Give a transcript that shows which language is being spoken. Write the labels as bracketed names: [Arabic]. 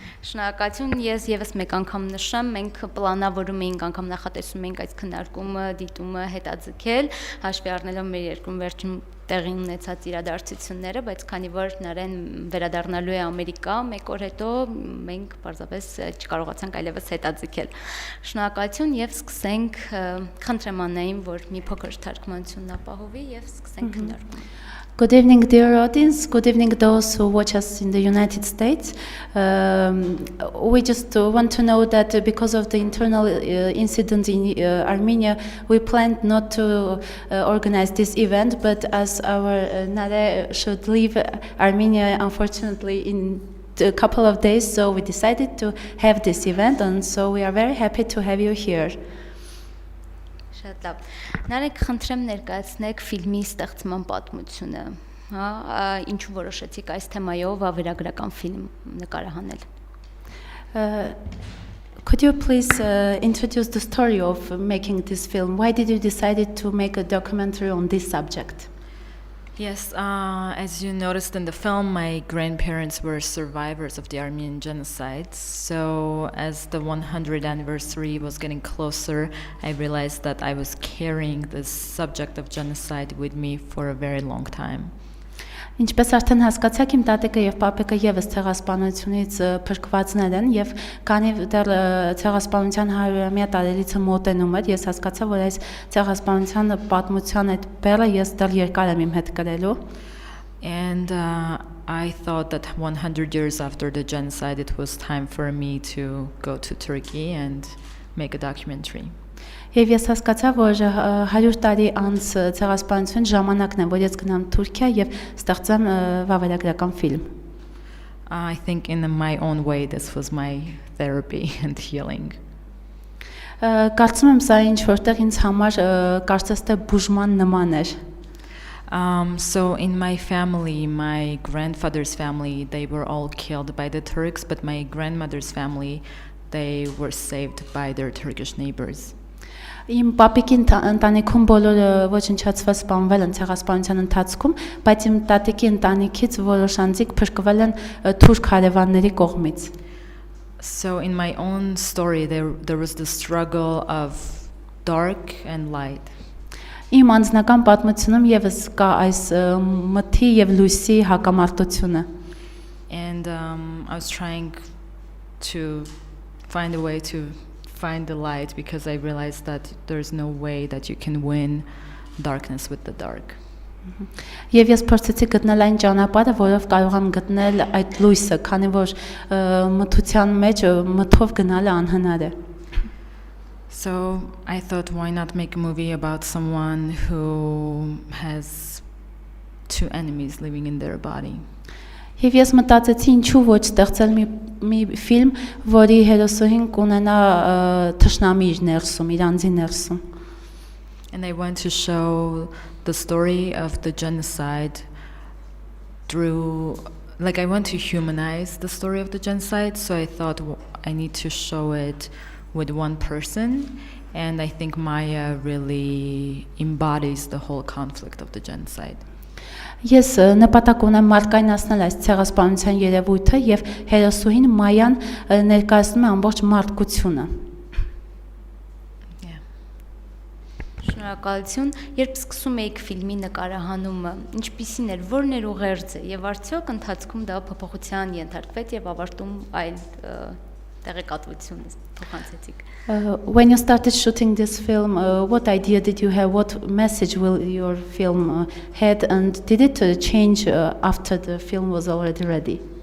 [Armenian] Շնորհակալություն, ես եւս մեկ անգամ նշեմ, մենք պլանավորում էինք անգամ նախատեսում էինք այս քննարկումը, դիտումը հետաձգել, հաշվի առնելով մեր երկրում վերջին տեղի ունեցած իրադարձությունները, բայց քանի որ Նարեն վերադառնալու է Ամերիկա, մեկ օր հետո մենք պարզապես չկարողացանք այլևս հետաձգել։ Շնորհակալություն եւ սկսենք, խնդրեմ Աննային, որ մի փոքր թարգմանությունն ապահովի եւ սկսենք քննարկումը։ [English] Good evening, dear audience. Good evening, those who watch us in the United States. We just want to know that because of the internal incident in Armenia, we planned not to organize this event, but as our Nare should leave Armenia, unfortunately, in a couple of days, so we decided to have this event, and so we are very happy to have you here. [Armenian] Շատ լավ։ Նարեկ խնդրեմ ներկայացնեք ֆիլմի ստեղծման պատմությունը, հա, ինչու որոշեցիք այս թեմայով վավերագրական ֆիլմ նկարահանել։ [English] Could you please introduce the story of making this film? Why did you decide to make a documentary on this subject? Yes, as you noticed in the film, my grandparents were survivors of the Armenian genocide. So as the 100th anniversary was getting closer, I realized that I was carrying this subject of genocide with me for a very long time. [Armenian] Ինչպես արդեն հասկացաք, իմ տատիկը եւ պապիկը եւս ցեղասպանությունից փրկվածներ են եւ քանի դեռ ցեղասպանության 100-ամյա տարելիցը մոտենում էր, ես հասկացա, որ այս ցեղասպանության պատմության այդ բեռը ես դեռ երկար եմ իմ հետ կրելու։ [English] And I thought that 100 years after the genocide, it was time for me to go to Turkey and make a documentary. [Armenian] Եվ ես հասկացա, որ 100 տարի անց ցեղասպանություն ժամանակն է, որ ես գնամ Թուրքիա եւ ստեղծեմ վավերագրական ֆիլմ։ [English] I think in my own way this was my therapy and healing. [Armenian] Կարծում եմ սա ինչ որտեղ ինձ համար կարծես թե բուժման նման էր։ [English] So in my family, my grandfather's family, they were all killed by the Turks, but my grandmother's family, they were saved by their Turkish neighbors. [Armenian] Իմ պապիկի ընտանիքում բոլորը ոչնչացված սպանվել են ցեղասպանության ընթացքում, բայց իմ տատիկի ընտանիքից որոշ անձիկ փրկվել են թուրք հարևանների կողմից։ [English] So in my own story there was the struggle of dark and light. [Armenian] Իմ անձնական պատմությունում եւս կա այս մթի եւ լույսի հակամարտությունը։ [English] And I was trying to find a way to find the light because I realized that there's no way that you can win darkness with the dark. [Armenian] Եվ ես փորձեցի գտնել այն ճանապարհը, որով կարող եմ գտնել այդ լույսը, քանի որ մթության մեջ մթով գնալը անհնար է։ [English] So I thought, why not make a movie about someone who has two enemies living in their body? [Armenian] Եվ ես մտածեցի ինչու ոչ ստեղծել մի ֆիլմ, որի հերոսուհին կունենա թշնամի իր ներսում, իր անձի ներսում։ [English] And I want to show the story of the genocide through, like I want to humanize the story of the genocide, so I thought I need to show it with one person, and I think Maya really embodies the whole conflict of the genocide. [Armenian] Ես նպատակ ունեմ մարդկայնացնել այս ցեղասպանության երևույթը եւ հերոսուհին Մայան ներկայացնում է ամբողջ մարդկությունը։ Շնորհակալություն։ Երբ սկսում եք ֆիլմի նկարահանումը, ինչպիսին էր, որն էր ուղերձը եւ արդյոք ընթացքում դա փոփոխության ենթարկվեց եւ ավարտում այլ տեղեկատվություն փոխանցեցիք։ [English] When you started shooting this film, what idea did you have? What message will your film had, and did it change after the film was already ready?